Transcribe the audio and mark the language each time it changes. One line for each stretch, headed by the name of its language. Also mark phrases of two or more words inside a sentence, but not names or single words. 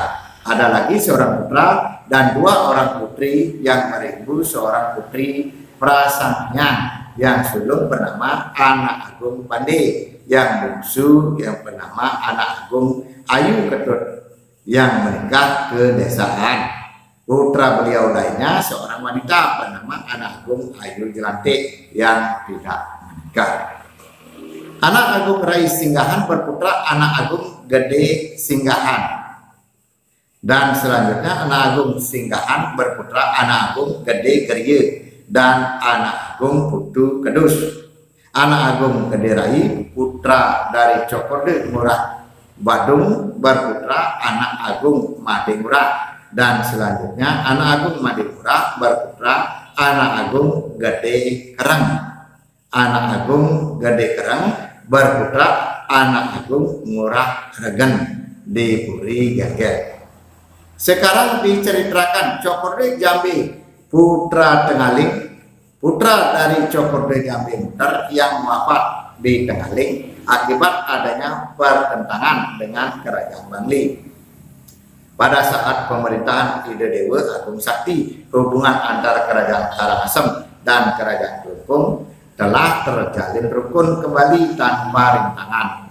Indonesian: Ada lagi seorang putra dan 2 orang putri yang beribu seorang putri prasangnya, yang sulung bernama Anak Agung Pande, yang bungsu yang bernama Anak Agung Ayu Ketut yang menikah ke desaan. Putra beliau lainnya seorang wanita bernama Anak Agung Ayu Jelantik yang tidak menikah. Anak Agung Rai Singgahan berputra Anak Agung Gede Singgahan, dan selanjutnya Anak Agung Singgahan berputra Anak Agung Gede Gerye dan Anak Agung Putu Kedus. Anak Agung Gede Rai putra dari Cokorde Murah Badung berputra Anak Agung Made Murah, dan selanjutnya Anak Agung Made Murah berputra Anak Agung Gede Kereng. Anak Agung Gede Kereng berputra Anak Agung Murah Regen di Puri Gegel. Sekarang diceritakan Cokorde Jambi putra Tengaling, putra dari Cokorde Jambi Muter yang wafat di Tengaling akibat adanya pertentangan dengan kerajaan Bangli. Pada saat pemerintahan Ide Dewa Agung Sakti, hubungan antara kerajaan Karangasem dan kerajaan Kelungkung telah terjalin rukun kembali tanpa rintangan.